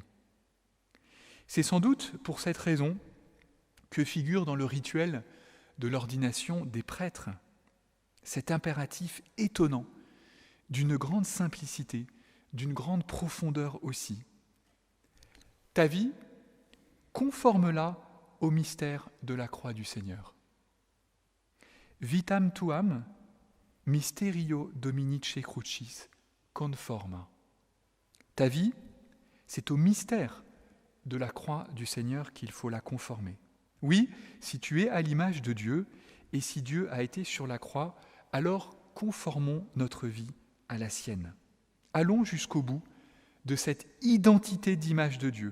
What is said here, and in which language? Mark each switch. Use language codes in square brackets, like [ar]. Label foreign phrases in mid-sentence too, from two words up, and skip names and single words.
[fr] C'est sans doute pour cette raison que figure dans le rituel de l'ordination des prêtres cet impératif étonnant, d'une grande simplicité, d'une grande profondeur aussi. Ta vie, conforme-la au mystère de la croix du Seigneur. [la] Vitam tuam, mysterio Dominice crucis, conforma. [fr] Ta vie, c'est au mystère de la croix du Seigneur qu'il faut la conformer. Oui, si tu es à l'image de Dieu, et si Dieu a été sur la croix, alors conformons notre vie à la sienne. Allons jusqu'au bout de cette identité d'image de Dieu.